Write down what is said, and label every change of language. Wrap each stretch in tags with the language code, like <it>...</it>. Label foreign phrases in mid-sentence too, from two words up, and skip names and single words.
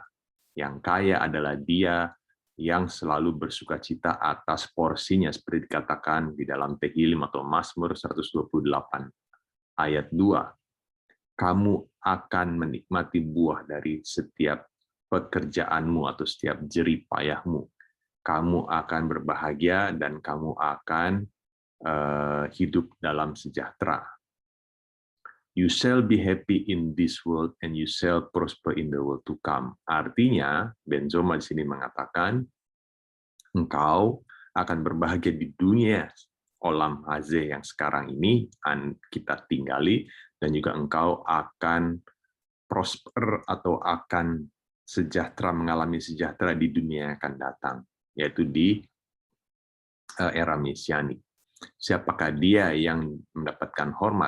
<id>Yang kaya adalah dia yang selalu bersukacita atas porsinya, seperti dikatakan di dalam Tehillim atau Mazmur 128 ayat 2. Kamu akan menikmati buah dari setiap pekerjaanmu atau setiap jerih payahmu. Kamu akan berbahagia dan kamu akan hidup dalam sejahtera.</id> <en>You shall be happy in this world and you shall prosper in the world to come.</en> <id>Artinya, Ben Zoma di sini mengatakan, engkau akan berbahagia di dunia</id> <he>עולם הזה</he> <id>yang sekarang ini kita tinggali, dan juga engkau akan prosper atau akan sejahtera, mengalami sejahtera di dunia yang akan datang, yaitu di era Mesianik. Siapakah dia yang mendapatkan hormat?</id>